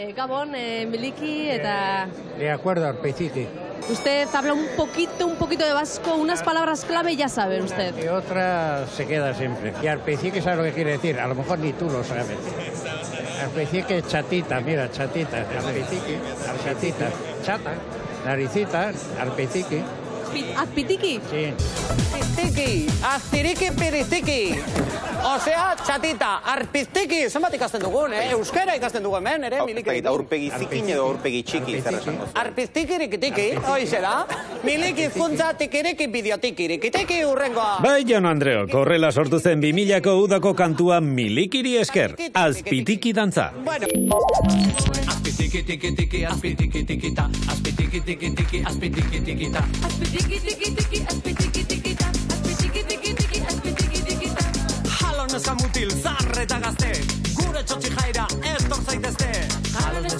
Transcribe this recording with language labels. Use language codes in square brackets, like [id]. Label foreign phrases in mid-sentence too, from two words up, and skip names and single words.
[eu] Gabon, Miliki eta... [es] De acuerdo, Arpeziki. Usted habla un poquito de vasco, unas palabras clave ya sabe usted. Y otra se queda siempre. Y Arpeziki sabe lo que quiere decir, a lo mejor ni tú lo sabes. Arpeziki es chatita, mira, chatita. Arpeziki, chatita, chata, naricita, Arpeziki. ¿Azpitiki? Sí. [eu] Azpitiki, aztiriki piritiki. Osea, txatita, arpiztiki, zenbat ikasten dugun, euskara ikasten dugu hemen, ere, Miliki. Aurpegi zikin edo aurpegi txiki, zer esango zuen. Arpiztiki rikitiki, hoize da. Miliki funtza tikiriki bideotiki rikitiki urrengoa. Bai, Jaun Andreok, horrela sortu zen 2000ko udako kantua Milikiri esker, Azpitiki dantza. Bueno. Azpitiki tiki tiki, azpitiki tikita, azpitiki tiki tiki, azpitiki tikita. Azpitiki tiki tiki, azpitiki tikita, azpitiki tiki tiki, azpitiki tikita. Halo neska mutil, zarre eta gazte, gure txotxi jaira, ez dor zaitezte. Halo